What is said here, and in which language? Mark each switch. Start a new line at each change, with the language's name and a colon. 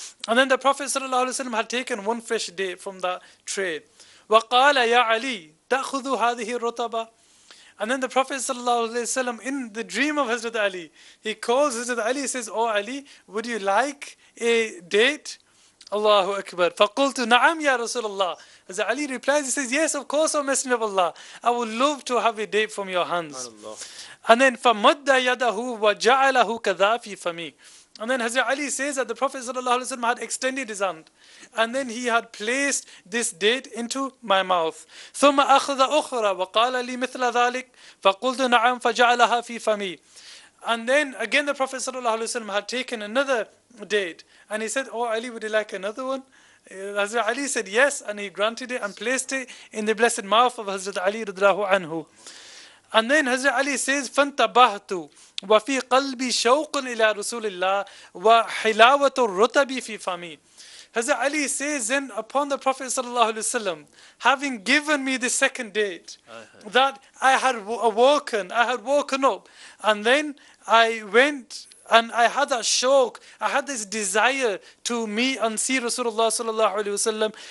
English: And then the Prophet sallallahu alaihi wasallam had taken one fresh date from that tray.
Arabic: وقال يا علي تأخذ هذه الرطبة.
English: And then the Prophet ﷺ, in the dream of Hazrat Ali, he calls Hazrat Ali, he says, "Oh Ali, would you like a date?"
Arabic: Allahu Akbar. فَقُلْتُ نَعَمْ يَا رَسُولَ اللَّهِ.
English: Hazrat Ali replies, he says, "Yes, of course, O Messenger of Allah. I would love to have a date from your hands." And then
Arabic: فَمَدَّ يَدَهُ وَجَعَلَهُ كَذَا فِي فَمِي.
English: And then Hazrat Ali says that the Prophet ﷺ had extended his hand, and then he had placed this date into my mouth.
Arabic: ثم أخذ أخرى وقال لي مثل ذلك فقلت نعم فجعلها في فمي.
English: And then again the Prophet ﷺ had taken another date, and he said, "Oh Ali, would you like another one?" Hazrat Ali said yes, and he granted it and placed it in the blessed mouth of Hazrat Ali radhiyallahu anhu. And then Hazrat Ali says,
Arabic: فَانْتَبَهْتُ وَفِي قَلْبِي شَوْقٌ إِلَىٰ رَسُولِ اللَّهِ وَحِلَاوَةُ الرُّطَبِ فِي فَمِي.
English: Hazrat Ali says, then upon the Prophet ﷺ having given me the second date, that I had woken up, and then I went and I had that shauq, I had this desire to meet and see Rasulullah sallallahu alaihi wasallam.